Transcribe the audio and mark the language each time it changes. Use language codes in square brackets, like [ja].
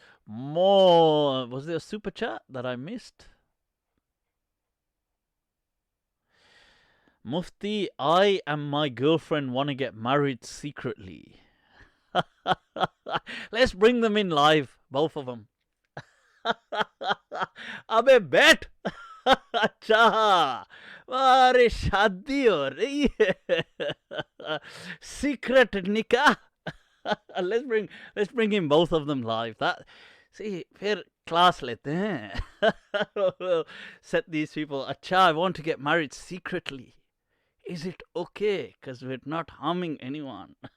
[en] Was there a super chat that I missed? Mufti, I and my girlfriend want to get married secretly. Let's bring them in live, both of them. [hi] अबे बैठ अच्छा अरे शादी हो रही है [en] secret nikah. let's bring in both of them live. That see [hi] फिर class लेते हैं. [en] Set these people. अच्छा, I want to get married secretly. Is it okay? Because we're not harming anyone.